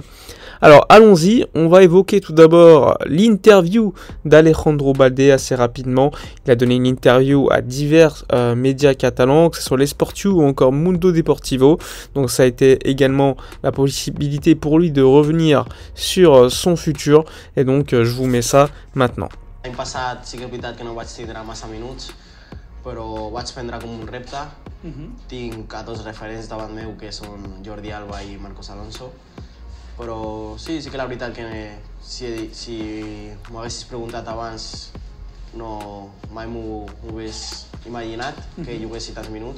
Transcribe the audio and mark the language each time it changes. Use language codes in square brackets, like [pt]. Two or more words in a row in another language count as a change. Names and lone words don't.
[fr] Alors allons-y, on va évoquer tout d'abord l'interview d'Alejandro Balde assez rapidement. Il a donné une interview à divers médias catalans, que ce soit l'Esportiu ou encore Mundo Deportivo. Donc ça a été également la possibilité pour lui de revenir sur son futur. Et donc je vous mets ça maintenant. [ca] L'any passat sí que és veritat que no vaig tindre massa minuts, però ho vaig prendre com un repte. Tinc a dos referents davant meu, que són Jordi Alba i Marcos Alonso. Però sí que la veritat que si m'ho haguessis preguntat abans mai m'ho hagués imaginat que juguessi tants minuts.